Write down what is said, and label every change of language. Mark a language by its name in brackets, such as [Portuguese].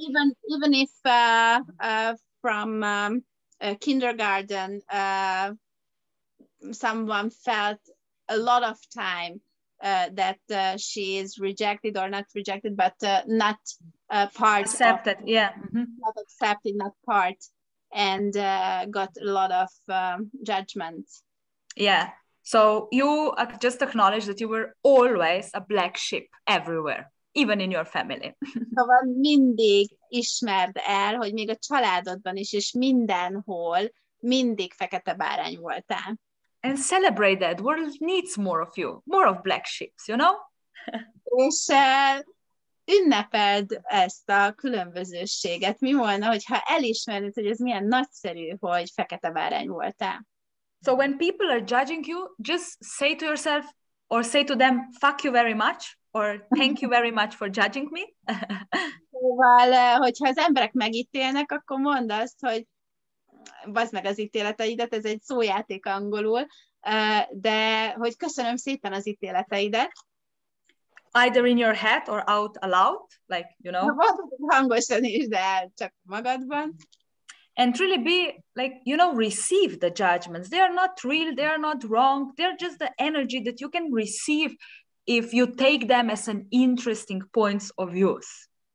[English] Even if from kindergarten someone felt a lot of time that she is rejected, or not rejected, but not part accepted, of, yeah, mm-hmm. Not accepted, not part, and got a lot of judgments. Yeah. So you just acknowledge that you were always a black sheep everywhere, even in your family. [Hungarian] Szóval mindig ismerd el, hogy még a családodban is, és mindenhol mindig fekete bárány voltál. [English] And celebrate that. World needs more of you, more of black sheeps, [Hungarian] És ünnepeld ezt a különbözőséget. Mi volna, hogyha elismernéd, hogy ez milyen nagyszerű, hogy fekete bárány voltál? [English] So when people are judging you, just say to yourself, or say to them, fuck you very much, or thank you very much for judging me. [Hungarian] Szóval, hogyha az emberek megítélnek, akkor mondd azt, hogy bazd meg az ítéleteidet, ez egy szójáték angolul, de hogy köszönöm szépen az ítéleteidet. [English] Either in your head or out aloud, like, [Hungarian] Hangosan is, de csak magadban. [English] And really be like, receive the judgments. They are not real, they are not wrong. They're just the energy that you can receive if you take them as an interesting points of views.